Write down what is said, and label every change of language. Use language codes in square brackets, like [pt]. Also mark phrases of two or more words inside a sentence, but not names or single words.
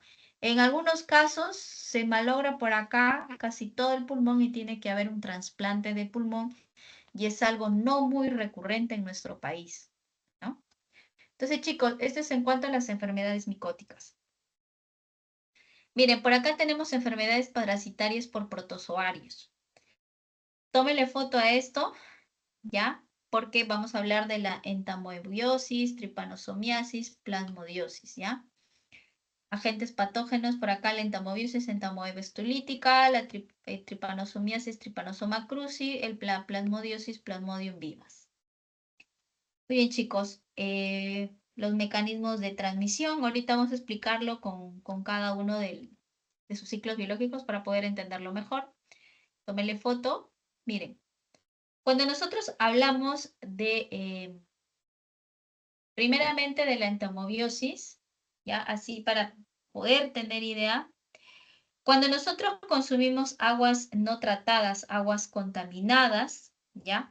[es] En algunos casos se malogra por acá casi todo el pulmón y tiene que haber un trasplante de pulmón y es algo no muy recurrente en nuestro país, ¿no? Entonces, chicos, esto es en cuanto a las enfermedades micóticas. Miren, por acá tenemos enfermedades parasitarias por protozoarios. Tómele foto a esto, ¿ya? Porque vamos a hablar de la entamoebiosis, tripanosomiasis, plasmodiosis, ¿ya? Agentes patógenos, por acá la entamoebiosis, entamoeba estolítica, la tripanosomiasis, tripanosoma cruzi, la plasmodiosis, plasmodium vivas. Muy bien, chicos, los mecanismos de transmisión, ahorita vamos a explicarlo con cada uno de sus ciclos biológicos para poder entenderlo mejor. Tómenle foto. Miren, cuando nosotros hablamos de, primeramente de la entomobiosis, ya así para poder tener idea, cuando nosotros consumimos aguas no tratadas, aguas contaminadas, ¿ya?